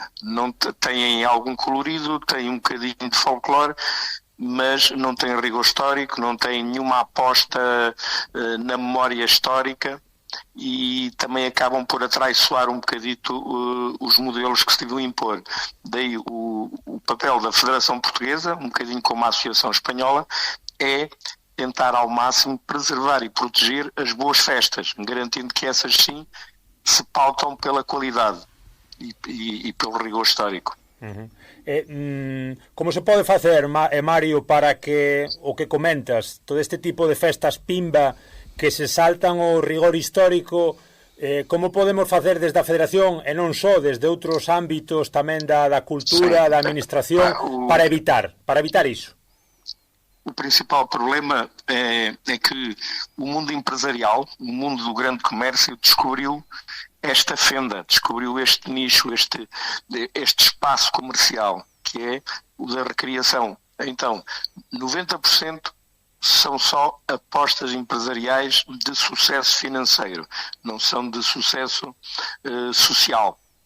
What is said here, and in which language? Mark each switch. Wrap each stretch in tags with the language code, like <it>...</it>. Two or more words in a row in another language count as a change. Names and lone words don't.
<pt>Não têm algum colorido, têm um bocadinho de folclore, mas não tem rigor histórico, não tem nenhuma aposta na memória histórica, e também acabam por atraiçoar um bocadito os modelos que se deviam impor. Daí o papel da Federação Portuguesa, um bocadinho como a Associação Espanhola, é tentar ao máximo preservar e proteger as boas festas, garantindo que essas sim se pautam pela qualidade e pelo rigor histórico.</pt> <gl>Como se pode facer, Mario, para que o que comentas, todo este tipo de festas pimba que se saltan o rigor histórico, como podemos facer desde a Federación e non só desde outros ámbitos tamén da cultura, da administración, para evitar iso?</gl> <pt>O principal problema é que o mundo empresarial, o mundo do grande comércio, descobriu esta fenda, descobriu este nicho, este espaço comercial, que é o da recriação. Então, 90% são só apostas empresariais de sucesso financeiro, não são de sucesso social.</pt>